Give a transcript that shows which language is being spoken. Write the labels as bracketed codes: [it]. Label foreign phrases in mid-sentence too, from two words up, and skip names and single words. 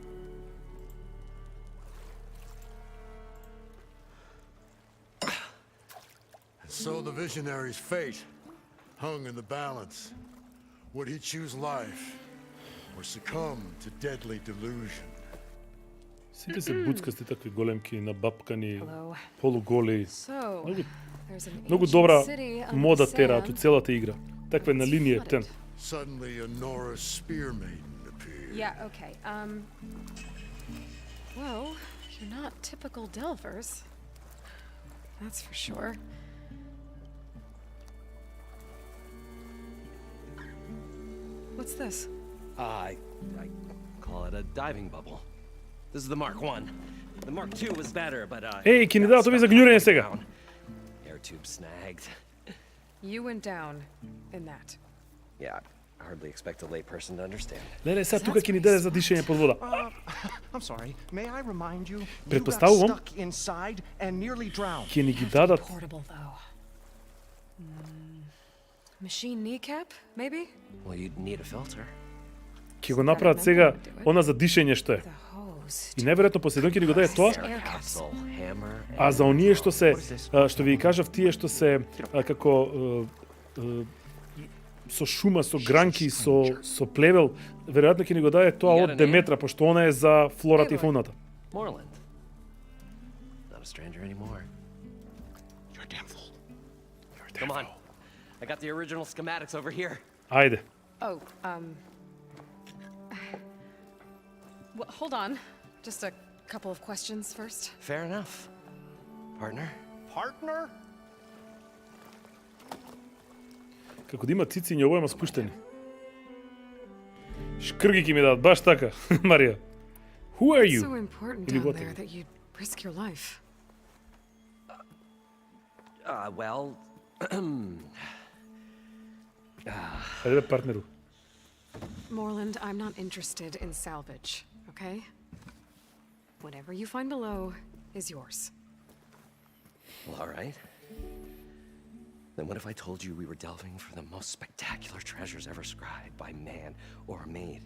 [en] So the visionary's fate hung in the balance. Would he choose life or succumb to deadly delusion? [mk] Сите се буцкасти такви големки, набапкани, [en] Hello. [mk] полуголи. [en] So, [mk] Многу, [en] there's an [mk] многу [en] ancient [mk] добра [en] city under [mk] мода [en] the [mk] тераат у [en] sand. [mk] целата игра. Таква е на линија ептен. [en] Suddenly a Norris spear maiden appeared. Yeah, okay. Well, you're not typical Delvers. That's for sure. What's this? I call it a diving bubble. This is the Mark 1. The Mark 2 was better, but [mk] Еј, ќе ни дадат овие за гњурење сега. [en] Air tube snagged. You went down in that. Yeah, I hardly expect a lay person to understand. [mk] Леле, сега тука ќе ни даде за дишење под вода. [en] I'm sorry. May I remind you? You got [mk] Предпоставувам, [en] stuck inside and nearly drowned. [mk] ќе ни ги дадат. [en] Portable, though. Machine kneecap, maybe? Well, you'd need a filter. [mk] Ќе го направат сега она за дишење што е. [en] The hose. [mk] И најверојатно последно ќе ни го даде тоа. [en] Air capsule, hammer, [mk] А за оние што се, што ви кажав, тие што се како со шума, со гранки, со плевел, веројатно ќе ни го даде тоа од Деметра, пошто она е за флората и фауната. [en] Moreland. Not a stranger anymore. You're a damn fool. Come on. I got the original schematics over here. [mk] Ајде. [en] Oh, well, hold on. Just a couple of questions first. Fair enough. Partner? Partner? [mk] Како да има цициња, ово има спуштени. Шкрги ќе ми дадат, баш така, Марија. [en] Who are It's you? so important [mk] Или [en] down what? there that you'd risk your life. Well, [mk] Ајде бе, партнеру. [en] Moreland, I'm not interested in salvage, okay? Whatever you find below is yours. Well, all right. Then what if I told you we were delving for the most spectacular treasures ever scribed by man or maid?